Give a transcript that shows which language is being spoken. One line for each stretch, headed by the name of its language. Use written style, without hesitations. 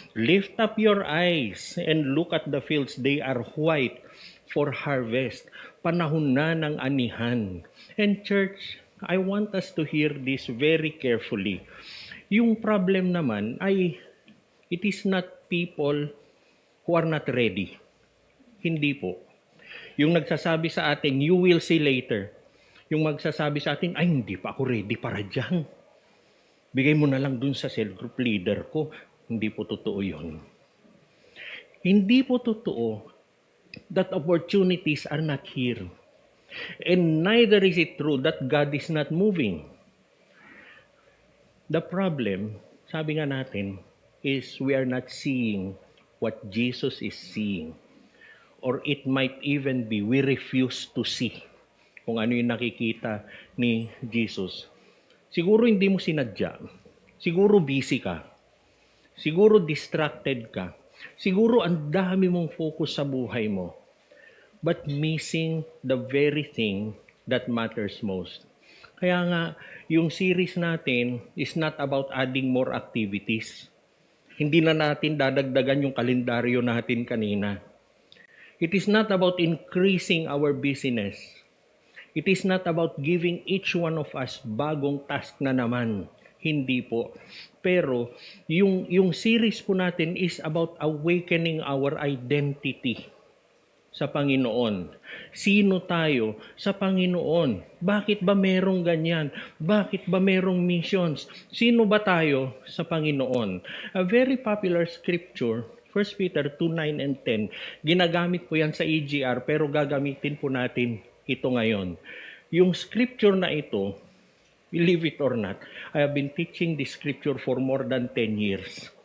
English: Lift up your eyes and look at the fields, they are white for harvest.
Filipino: Panahon na ng anihan.
English: And church, I want us to hear this very carefully.
Filipino: Yung problem naman ay,
English: it is not people who are not ready.
Filipino: Hindi po. Yung nagsasabi sa atin,
English: you will see later.
Filipino: Yung magsasabi sa atin, ay hindi pa ako ready para dyan. Bigay mo na lang dun sa cell group leader ko. Hindi po totoo yun.
English: Hindi po totoo that opportunities are not here. And neither is it true that God is not moving. The problem,
Filipino: sabi nga natin,
English: is we are not seeing what Jesus is seeing. Or it might even be we refuse to see
Filipino: kung ano yung nakikita ni Jesus. Siguro hindi mo sinadya. Siguro busy ka. Siguro distracted ka. Siguro ang dami mong focus sa buhay mo.
English: But missing the very thing that matters most.
Filipino: Kaya nga, yung series natin
English: is not about adding more activities.
Filipino: Hindi na natin dadagdagan yung kalendaryo natin kanina.
English: It is not about increasing our busyness. It is not about giving each one of us
Filipino: bagong task na naman. Hindi po. Pero yung series po natin
English: is about awakening our identity
Filipino: sa Panginoon? Sino tayo sa Panginoon? Bakit ba merong ganyan? Bakit ba merong missions? Sino ba tayo sa Panginoon?
English: A very popular scripture, 1 Peter 2:9 and 10.
Filipino: Ginagamit po yan sa EGR pero gagamitin po natin ito ngayon. Yung scripture na ito,
English: believe it or not, I have been teaching this scripture for more than 10 years.